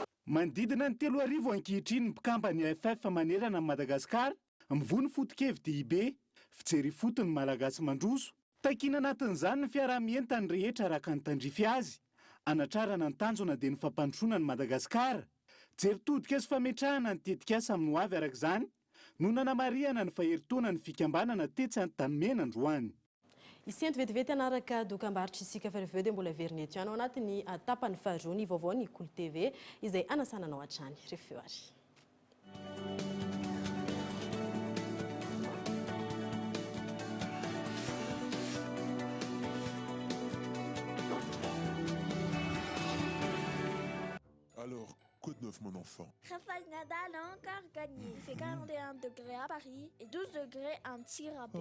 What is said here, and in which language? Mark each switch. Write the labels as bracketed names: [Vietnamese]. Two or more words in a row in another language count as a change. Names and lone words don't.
[Malagasy] Manodidina ny 3,000 ankehitriny ny mpikambany AFF manerana Madagasikara, mivony fotokevy DIB, fijery fotony malagasy mandroso, takina anatin'izany ny fiarahamientany rehetra araka ny tandrify azy, anatrarana ny tanjona dia ny fampandrosoana ny Madagasikara, jery todika sy fametrahana ny tetikasa amin'ny ho avy arak'izany, no nanamariana ny faheritaona ny fikambanana tetsy any tanimena androany. Isento vetivety anaraka dokam-barotra isika fa rehefa eo dia mbola verina eto ihany ao anatin'ny tapany faharoa ny vaovao ny Kolo TV izay anasananao hatrany rehefa eo ary. [French] Alors, quoi de neuf, mon enfant? Rafael Nadal a encore gagné. Il fait 41 degrés à Paris et 12 degrés en tir à baie.